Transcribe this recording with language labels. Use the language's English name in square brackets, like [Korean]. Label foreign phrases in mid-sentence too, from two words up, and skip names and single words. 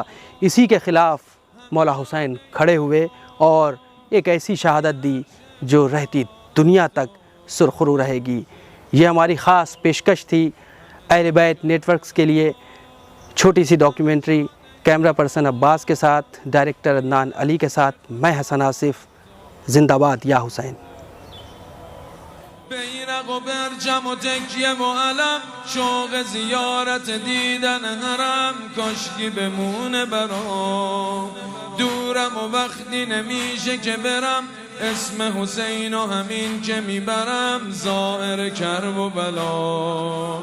[Hindi] इसी के ख़िलाफ़ मौला हुसैन खड़े हुए और एक ऐसी शहादत दी जो रहती दुनिया तक सुरखरू रहेगी। ये हमारी ख़ास पेशकश थी अहले बैत नेटवर्क्स के लिए। छोटी सी डॉक्यूमेंट्री, [English] camera person [Hindi] अब्बास के साथ, डायरेक्टर अदनान अली के साथ, मैं हसन आसिफ। जिंदाबाद या हुसैन। [Persian] بیرق و برجم و تکیه و علم، شوق زیارت دیدن حرم، کاشکی بمونه برام. دورم و وقتی نمیشه که برم، اسم حسین و همین که میبرم، زائر کرب و بلا.